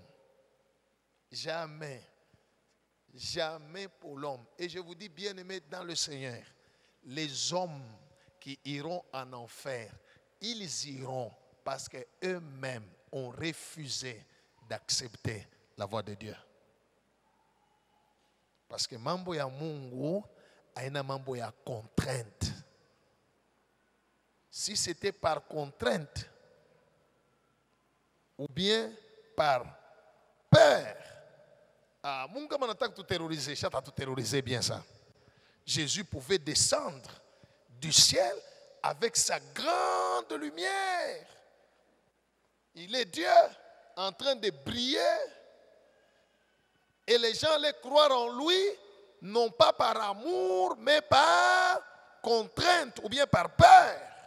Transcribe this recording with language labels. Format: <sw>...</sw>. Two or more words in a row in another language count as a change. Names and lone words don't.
<fr>Jamais. Jamais pour l'homme. Et je vous dis, bien-aimé dans le Seigneur, les hommes qui iront en enfer, ils iront parce qu'eux-mêmes ont refusé d'accepter la voix de Dieu. Parce que</fr> <sw>mambo ya Mungu aina mambo ya contrainte.</sw> <fr>Si c'était par contrainte ou bien par peur,</fr> <sw>Mungu kama nataka</sw> <fr>tout terroriser, chata tout terroriser bien ça. Jésus pouvait descendre du ciel avec sa grande lumière. Il est Dieu en train de briller et les gens allaient croire en lui, non pas par amour, mais par contrainte ou bien par peur.</fr>